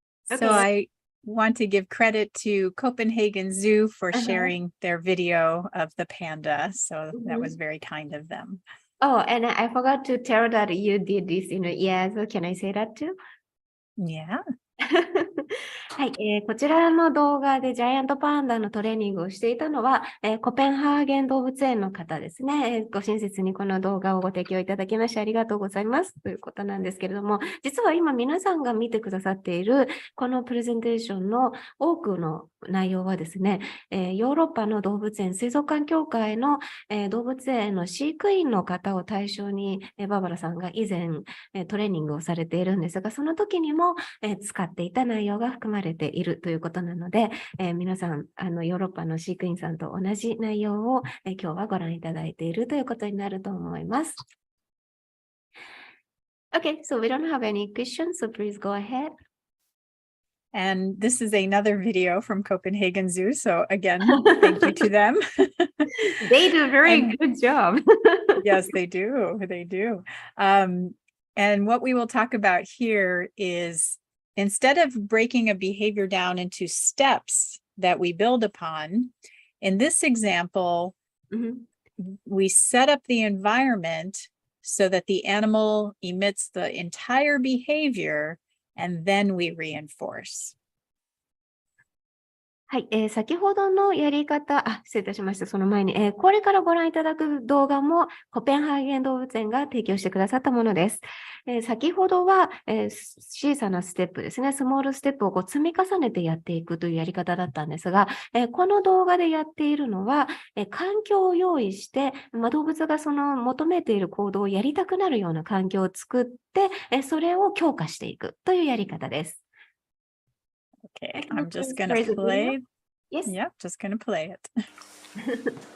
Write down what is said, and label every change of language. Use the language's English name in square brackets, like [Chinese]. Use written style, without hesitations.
[English] So I want to give credit to Copenhagen Zoo for sharing their video of the panda. So that was very kind of them. Oh, and I forgot to tell that you did this in a year. So can I say that too? Yeah. [Japanese] はい、こちらの動画でジャイアントパンダのトレーニングをしていたのは、コペンハーゲン動物園の方ですね、ご親切にこの動画をご提供いただきましてありがとうございますということなんですけれども、実は今皆さんが見てくださっているこのプレゼンテーションの多くの内容はですね、ヨーロッパの動物園水族館協会の、動物園の飼育員の方を対象に、バーバラさんが以前、トレーニングをされているんですが、その時にも、使っていた内容が含まれているということなので、皆さんヨーロッパの飼育員さんと同じ内容を、今日はご覧いただいているということになると思います。 [English] Okay, so we don't have any questions, so please go ahead. And this is another video from Copenhagen Zoo. So again, thank you to them. They do a very good job. Yes, they do. They do. And what we will talk about here is instead of breaking a behavior down into steps that we build upon, in this example, we set up the environment so that the animal emits the entire behavior and then we reinforce. [Japanese] はい、先ほどのやり方、失礼いたしました。その前に、これからご覧いただく動画もコペンハーゲン動物園が提供してくださったものです。先ほどは、小さなステップですね、スモールステップをこう積み重ねてやっていくというやり方だったんですが、この動画でやっているのは、環境を用意して、動物がその求めている行動をやりたくなるような環境を作って、それを強化していくというやり方です。 [English] Okay, I'm just going to play. Yes. Yep, just going to play it.